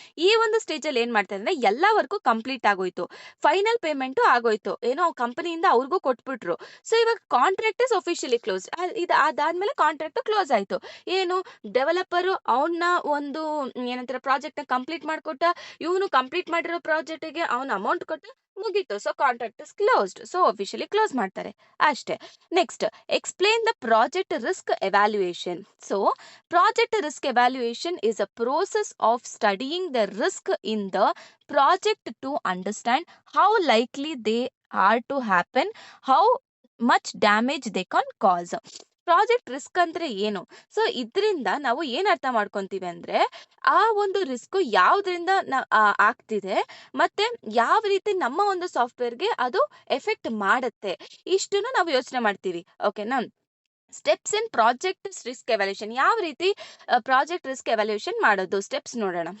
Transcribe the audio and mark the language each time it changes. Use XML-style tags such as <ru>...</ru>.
<kn>ಈ ಒಂದು ಸ್ಟೇಜ್ ಅಲ್ಲಿ ಏನ್ ಮಾಡ್ತಾರೆ ಅಂದ್ರೆ ಎಲ್ಲ ವರ್ಕು ಕಂಪ್ಲೀಟ್ ಆಗೋಯ್ತು, ಫೈನಲ್ ಪೇಮೆಂಟ್ ಆಗೋಯ್ತು, ಏನೋ ಕಂಪನಿಯಿಂದ ಅವ್ರಿಗೂ ಕೊಟ್ಬಿಟ್ರು. ಸೊ ಇವಾಗ</kn> <en>Contract is officially close.</en> <kn>ಅದಾದ್ಮೇಲೆ ಕಾಂಟ್ರಾಕ್ಟ್ ಕ್ಲೋಸ್ ಆಯ್ತು. ಏನು ಡೆವಲಪರ್ ಅವನ್ನ ಒಂದು ಏನಂತಾರೆ ಪ್ರಾಜೆಕ್ಟ್ ನ ಕಂಪ್ಲೀಟ್ ಮಾಡ್ಕೊಟ್ಟ, ಇವನು ಕಂಪ್ಲೀಟ್ ಮಾಡಿರೋ ಪ್ರಾಜೆಕ್ಟ್ಗೆ ಅವನ ಅಮೌಂಟ್ ಕೊಟ್ಟ, ಮುಗೀತು.</kn> <en>So contract is closed. So officially close</en> <kn>ಮಾಡ್ತಾರೆ ಅಷ್ಟೇ.</kn> <en>Next explain the project risk evaluation. So project risk evaluation is a process of studying the risk in the project to understand how likely they are to happen, how much damage they can cause.</en> <kn>Project risk ಅಂದ್ರೆ ಏನು, so ಇದರಿಂದ ನಾವು ಏನ್ ಅರ್ಥ ಮಾಡ್ಕೊಂತೀವಿ ಅಂದ್ರೆ ಆ ಒಂದು ರಿಸ್ಕ್ ಯಾವ್ದ್ರಿಂದ ಆಗ್ತಿದೆ ಮತ್ತೆ ಯಾವ ರೀತಿ ನಮ್ಮ ಒಂದು ಸಾಫ್ಟ್ವೇರ್ಗೆ ಅದು ಎಫೆಕ್ಟ್ ಮಾಡುತ್ತೆ, ಇಷ್ಟನ್ನು ನಾವು ಯೋಚನೆ ಮಾಡ್ತೀವಿ. ಓಕೆನಾ.</kn> <en>Steps in project risk evaluation.</en> <kn>ಯಾವ ರೀತಿ ಪ್ರಾಜೆಕ್ಟ್ ರಿಸ್ಕ್ ಎವ್ಯಾಲ್ಯೂಷನ್ ಮಾಡೋದು, ಸ್ಟೆಪ್ಸ್ ನೋಡೋಣ.</kn>